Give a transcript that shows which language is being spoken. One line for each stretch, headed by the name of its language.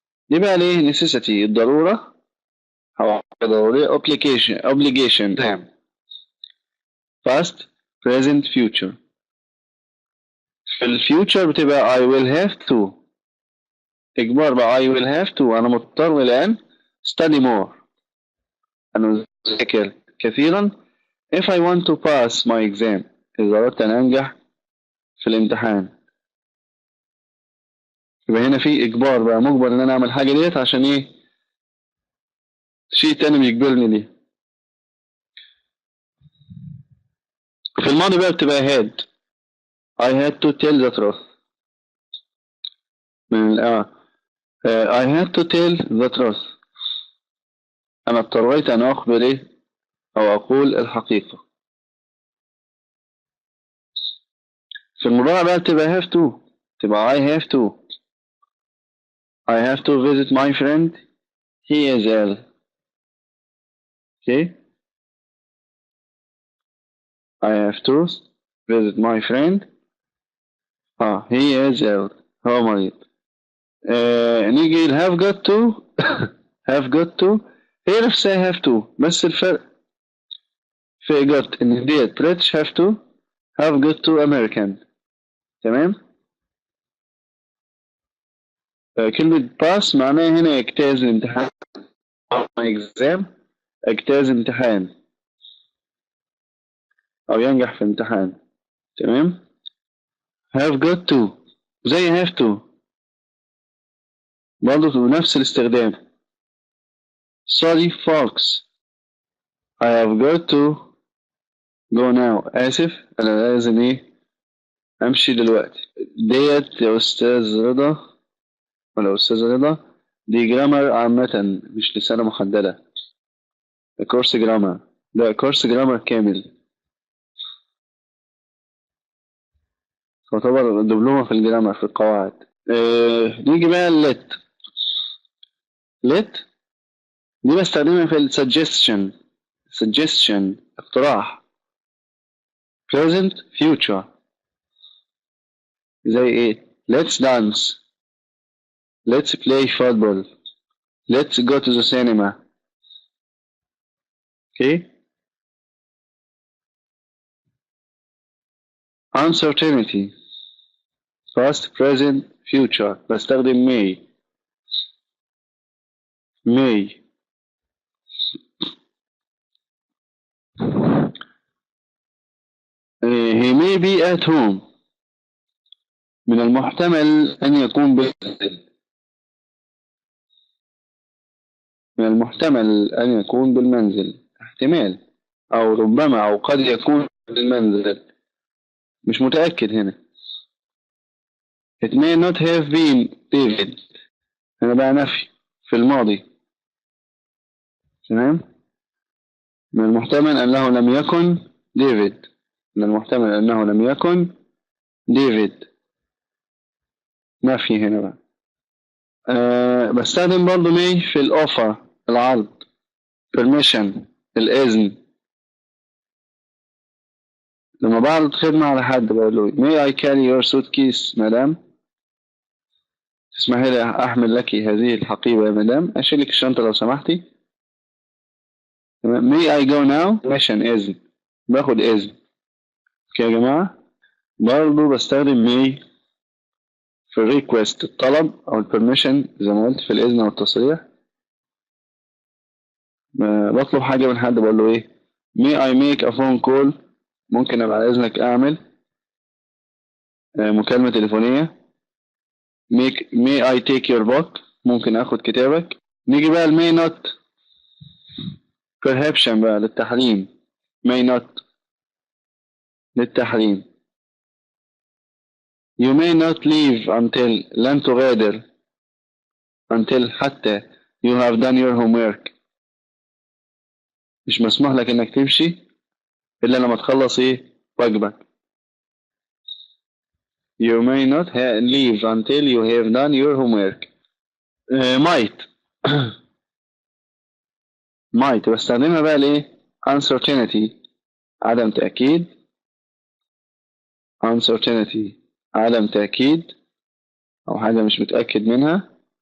Arabic: دي بقى ليه necessity الضرورة أو ضرورية obligation
English: past present future.
Arabic: في الفيوتشر بتبقى
English: I will have to
Arabic: إجبار بقى.
English: I will have to
Arabic: أنا مضطر لأن
English: study more
Arabic: أنا أذاكر كثيرا.
English: if I want to pass my exam
Arabic: إذا أردت أن أنجح في الامتحان. يبقى هنا في إجبار بقى، مجبر إن أنا أعمل حاجة ديت عشان شيء تاني بيجبرني ليه. في الماضي بقى بتبقى had.
English: I had to tell the truth. من I had to tell the truth.
Arabic: أنا اضطريت أن أخبر أو أقول الحقيقة. في المضارع بقى بتبقى
English: have to، تبقى I have to visit my friend. He is ill. Okay. I have to visit my friend. he is ill.
Arabic: هو مريض.
English: نيجي have got to have got to
Arabic: هي نفسها
English: have to،
Arabic: بس الفرق في
English: got إن ديت British have got to American.
Arabic: تمام. كلمة pass معناها هنا يجتاز الامتحان. exam اجتاز امتحان أو ينجح في امتحان. تمام. have got to زي have to برضه نفس الاستخدام.
English: sorry folks I have got to go now.
Arabic: آسف أنا لازم أمشي دلوقتي. ديت يا أستاذ رضا ولا أستاذ رضا دي جرامر عامة مش لسانة محددة. كورس جرامر، ده كورس جرامر كامل، تعتبر دبلومة في الجرامر في القواعد. نيجي بقى let دي بستخدمها في السجستشن اقتراح.
English: present future
Arabic: زي ايه؟
English: let's dance, let's play football, let's go to the cinema. okay. uncertainty past present future بستخدم may. he may be at home
Arabic: من المحتمل أن يكون بالمنزل. من المحتمل أن يكون بالمنزل، احتمال أو ربما أو قد يكون بالمنزل، مش متأكد هنا.
English: it may not have been David
Arabic: هنا بقى نفي في الماضي. تمام. من المحتمل أنه لم يكن ديفيد. من المحتمل أنه لم يكن ديفيد، نفي هنا بقى. بستخدم برضو may في الأوفر، العرض، permission، الإذن. لما بعرض خدمة على حد بقول له
English: may I carry your suitcase
Arabic: مدام؟ تسمحي لي أحمل لك هذه الحقيبة يا مدام؟ أشيلك الشنطة لو سمحتي؟
English: may I go now؟
Arabic: permission، إذن، باخد إذن. اوكي يا جماعة. برضو بستخدم may في الريكوست، الطلب أو البرميشن زي ما قلت في الإذن أو التصريح. بطلب حاجة من حد بقول له إيه؟
English: may I make a phone call؟
Arabic: ممكن أبقى على إذنك أعمل مكالمة تليفونية.
English: may I take your book؟
Arabic: ممكن أخد كتابك. نيجي بقى may not perhaps بقى للتحريم.
English: may not للتحريم. you may not leave until
Arabic: لن تغادر
English: until حتى you have done your homework.
Arabic: مش مسموح لك إنك تمشي إلا لما تخلص إيه؟ واجبك.
English: you may not leave until you have done your homework. might might
Arabic: بستخدمها بقى لإيه؟ uncertainty عدم تأكيد. uncertainty عدم تأكيد أو حاجة مش متأكد منها.